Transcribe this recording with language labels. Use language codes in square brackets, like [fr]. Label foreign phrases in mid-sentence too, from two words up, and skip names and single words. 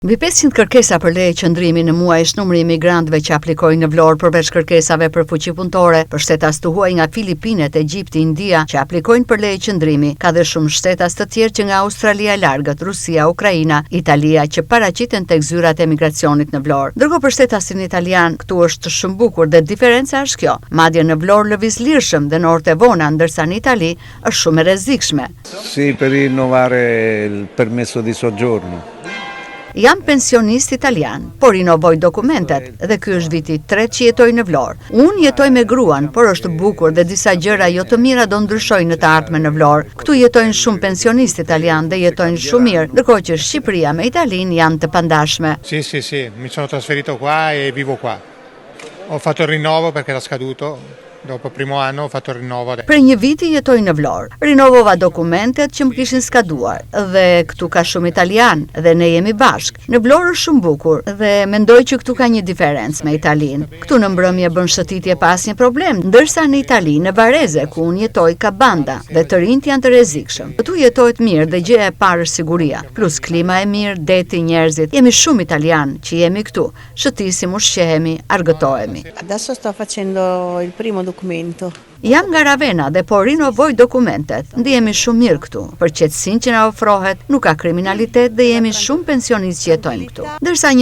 [sq] Mbi 500 kërkesa për leje qëndrimi në muajsh numri i migrantëve që aplikojnë në Vlorë përveç kërkesave për fuqi punëtore për shtetas të huaj nga Filipinet, Egjipti, India që aplikojnë për leje qëndrimi, ka dhe shumë shtetas të tjerë që nga Australia e largët, Rusia, Ukraina, Italia që paraqiten tek zyrat e migracionit në Vlorë. Ndërkohë për shtetasin italian, këtu është shumë bukur dhe diferenca është kjo. Madje në Vlorë lëviz lirshëm dhe në orte vona, ndërsa në Itali është shumë e rrezikshme. [it] Sì, per rinnovare il permesso di soggiorno. [sq] Jam pensionist italian, por rinovoj dokumentet dhe ky është viti 3 që jetoj në Vlorë. Unë jetoj me gruan, por është bukur dhe disa gjëra jo të mira do ndryshojnë në të ardhmen në Vlorë. Këtu jetojnë shumë pensionist italian dhe jetojnë shumë mirë, ndërkohë që Shqipëria me Italinë janë të pandashme. [it] Sì, mi sono trasferito qua e vivo qua. Ho fatto il rinnovo perché era scaduto. Dopo il primo anno ho fatto il rinnovo. [sq] Për një viti jetoj në Vlorë. Rinovova dokumentet që më kishin skaduar dhe këtu ka shumë italian dhe ne jemi bashkë. Në Vlorë është shumë bukur dhe mendoj që këtu ka një diferencë me Italinë. Këtu në mbrëmje bën shëtitje pa asnjë problem, ndërsa në Itali, në Varese ku unë jetoj ka banda dhe të rinjt janë të rrezikshëm. Këtu jetohet mirë dhe gjëja e parë është siguria, plus klima e mirë, deti, njerëzit. Jemi shumë italian që jemi këtu. Shëtisim, ushqehemi, argëtohemi. [it] Adesso sto facendo il primo documento. [sq] Jam nga Ravenna dhe po rinovoj dokumentet. Ndihemi shumë mirë këtu. Për qetësinë që na ofrohet, nuk ka kriminalitet dhe jemi shumë pensionistë që jetojnë këtu. Ndërsa një